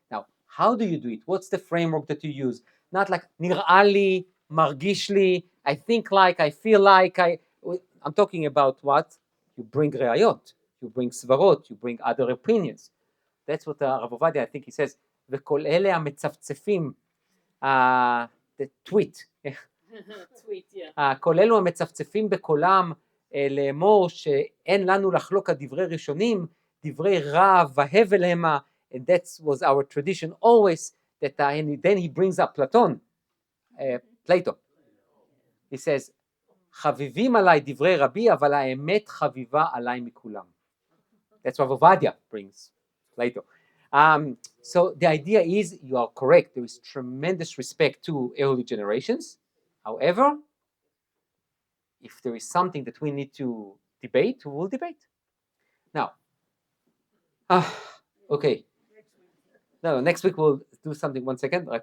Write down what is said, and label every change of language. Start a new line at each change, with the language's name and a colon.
English: Now, how do you do it? What's the framework that you use? Not like nir'a li, margish li, I think like, I feel like, I'm talking about what? You bring re'ayot, you bring svarot, you bring other opinions. That's what Rav Ovadia, I think he says,
Hebrew: וכל אלה המצפצפים,
English: the tweet, tweet, yeah.
Hebrew: כל אלו המצפצפים בקולם, לאמור שאין לנו לחלוק על דברי ראשונים, דברי רב והבל המה,
English: and that was our tradition always, that and then he brings up Plato.
Hebrew: He says, חביבים עליי דברי רבי, אבל האמת חביבה עליי מכולם.
English: That's what Ovadia brings, Plato. So the idea is, you are correct, there is tremendous respect to early generations. However, if there is something that we need to debate, we will debate. Now, okay. No, next week we'll do something. 1 second.